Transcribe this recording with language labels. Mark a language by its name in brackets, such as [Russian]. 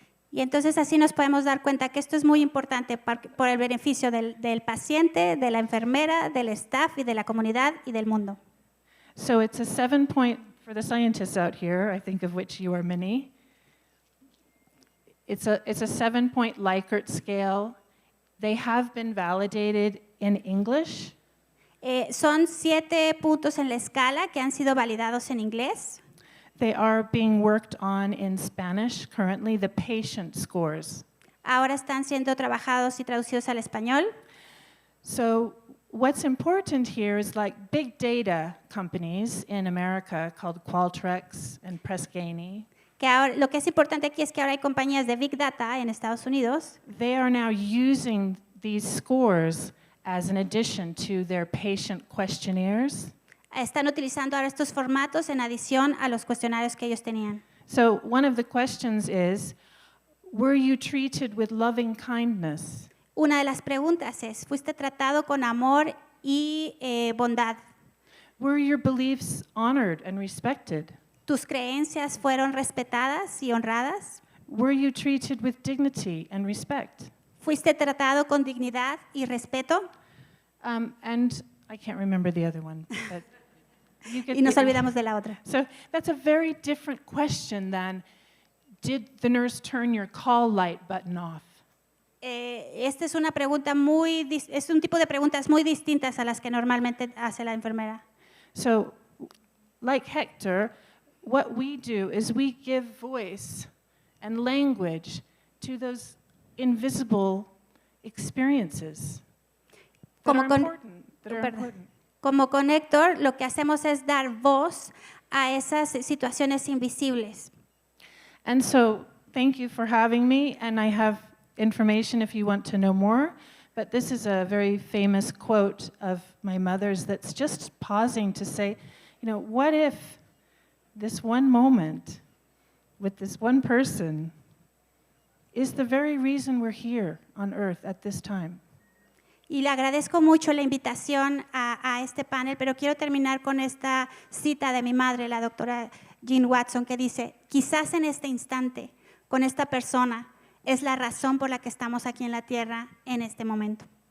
[Spanish] Y entonces así nos podemos dar cuenta que esto es muy importante por el beneficio del paciente, de la enfermera, del staff y de la comunidad y del mundo. [English] So it's a 7-point, for the scientists out here, I think of which you are many, it's a 7-point Likert scale. They have been validated in English. [Spanish] Son 7 puntos en la escala que han sido validados en inglés. [English] They are being worked on in Spanish currently, the patient scores. [Spanish] Ahora están siendo trabajados y traducidos al español. [English] So what's important here is like big data companies in America called Qualtrics and Press Ganey. [Spanish] Que ahora, lo que es importante aquí es que ahora hay compañías de Big Data en Estados Unidos. [English] They are now using these scores as an addition to their patient questionnaires. [Spanish] Están utilizando ahora estos formatos en adición a los cuestionarios que ellos tenían. [English] So one of the questions is, were you treated with loving kindness? [Spanish] Una de las preguntas es, ¿fuiste tratado con amor y bondad? [English] Were your beliefs honored and respected? [Spanish] ¿Tus creencias fueron respetadas y honradas? [English] Were you treated with dignity and respect? [Spanish] ¿Fuiste tratado con dignidad y respeto? [English] And I can't remember the other one. But you get [Spanish] Y nos [English] the- [Spanish] olvidamos de la otra. [English] So that's a very different question than, did the nurse turn your call light button off? [Spanish] Esta es una pregunta es un tipo de preguntas muy distintas a las que normalmente hace la enfermera. [English] So, like Hector, what we do is we give voice and language to those invisible experiences that [Spanish] Como [English] are [Spanish] con- [English] important. That are [Spanish] Perdón. [English] important. [Spanish] Como con Héctor, lo que hacemos es dar voz a esas situaciones invisibles. [English] And so, thank you for having me, and I have information if you want to know more. But this is a very famous quote of my mother's that's just pausing to say, you know, what if this one moment with this one person is the very reason we're here on earth at this time. [Spanish] Y le agradezco mucho la invitación a este panel, pero quiero terminar con esta cita de mi madre, la doctora Jean Watson, que dice, quizás en este instante, con esta persona, es la razón por la que estamos aquí en la Tierra en este momento.